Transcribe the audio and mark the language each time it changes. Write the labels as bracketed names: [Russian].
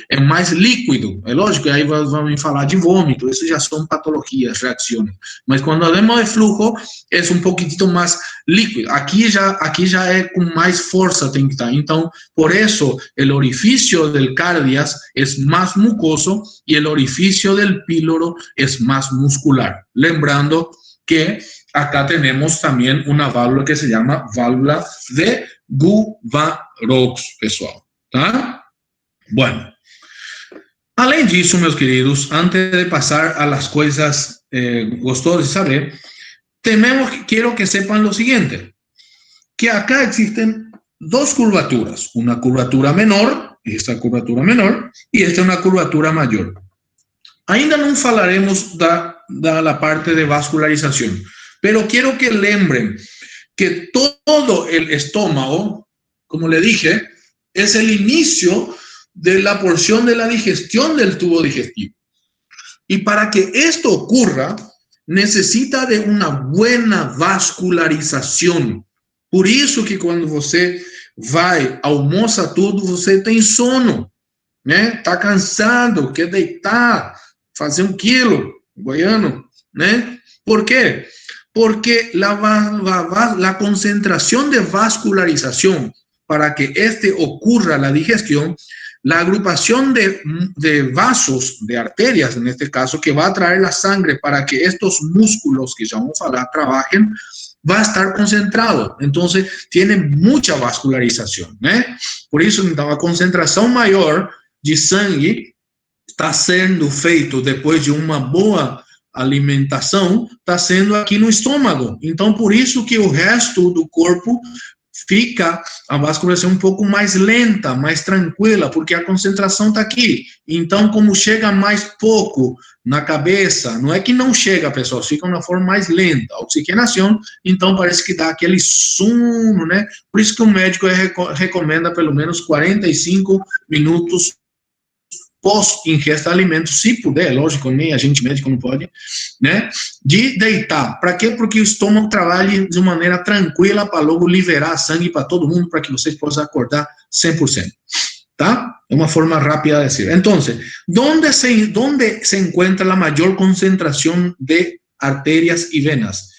[Portuguese] É mais líquido, é lógico, aí vamos falar de vômito, isso já são patologias, reações. Mas quando [Spanish] hablamos de flujo, [Portuguese] é um pouquinho mais líquido. Aqui já é com mais força, tem que estar. Então, por isso, o orifício del cardias é mais mucoso e o orifício del píloro é mais muscular. [Spanish] Lembrando que acá tenemos también una válvula que se llama válvula de Gubarov, pessoal, tá? Bueno, [Portuguese] além disso, meus queridos, [Spanish] antes de pasar a las cosas gostosas de saber, quiero que sepan lo siguiente, que acá existen 2 curvaturas, una curvatura menor, esta curvatura menor, y esta es una curvatura mayor. [Portuguese] Ainda não falaremos da parte de [Spanish] vascularización, pero quiero que lembren que todo el estómago, como le dije, es el inicio de la porción de la digestión del tubo digestivo. Y para que esto ocurra, necesita de una buena vascularización. [Portuguese] Por isso que quando você vai, almoça tudo, você tem sono, né? Tá cansado, quer deitar, fazer 1 quilo, goiano, né? [Spanish] ¿Por qué? Porque la concentración de vascularización para que ocurra la digestión, la agrupación de vasos, de arterias en este caso, que va a traer la sangre para que estos músculos que ya vamos a hablar trabajen, va a estar concentrado. Entonces, tiene mucha vascularización, ¿eh? [Portuguese] Por eso, então, a concentração maior de sangue está sendo feito depois de uma boa alimentação está sendo aqui no estômago. Então, por isso que o resto do corpo fica a vascularização um pouco mais lenta, mais tranquila, porque a concentração está aqui. Então, como chega mais pouco na cabeça, não é que não chega, pessoal, fica de uma forma mais lenta. A oxigenação, então, parece que dá aquele sono, né? Por isso que o médico recomenda pelo menos 45 minutos pós-ingesta de alimentos, se puder, lógico, nem a gente médico não pode, né, de deitar. Para quê? Porque o estômago trabalhe de maneira tranquila para logo liberar sangue para todo mundo, para que vocês possam acordar 100%, tá? É uma forma rápida de decir. [Spanish] Então, ¿dónde se encuentra la mayor concentración de arterias y venas?